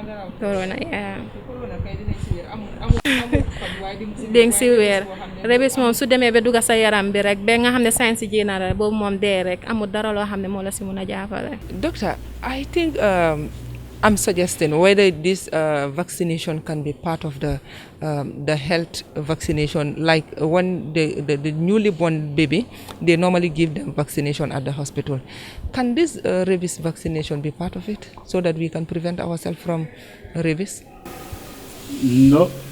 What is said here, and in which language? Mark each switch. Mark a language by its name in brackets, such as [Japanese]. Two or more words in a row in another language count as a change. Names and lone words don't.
[Wolof] déng si weer rébis moom su demee ba dugga sa yaram bi rek ba nga xam ne sign si jéena la boobu moom dee rek amul dara loo xam ne moo la si mun a jàppale. [English] Doctor, I think I'm suggesting whether this vaccination can be part of the health vaccination. Like when the newly born baby, they normally give them vaccination at the hospital. Can this rabies vaccination be part of it so that we can prevent ourselves from rabies?